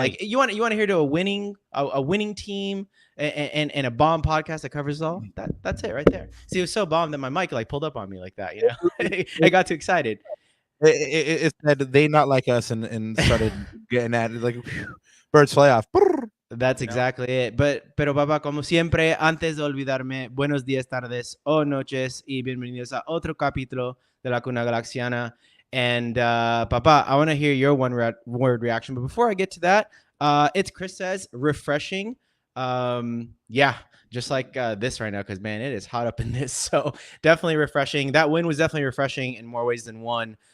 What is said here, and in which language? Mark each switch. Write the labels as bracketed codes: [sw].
[en] Like you want to hear to a winning team and a bomb podcast that covers all. That's it right there. See, it was so bomb that my mic like pulled up on me like that. I got too excited. It said they not like us and started getting at it like birds fly off. That's exactly it. [es] Pero papá, como siempre, antes de olvidarme, buenos días, tardes o noches y bienvenidos a otro capítulo de La Cuna Galaxiana. [en] And papá, I want to hear your one-word reaction. But before I get to that, it's Chris says refreshing. Yeah, just like this right now, because man, it is hot up in this. So definitely refreshing. That win was definitely refreshing in more ways than one.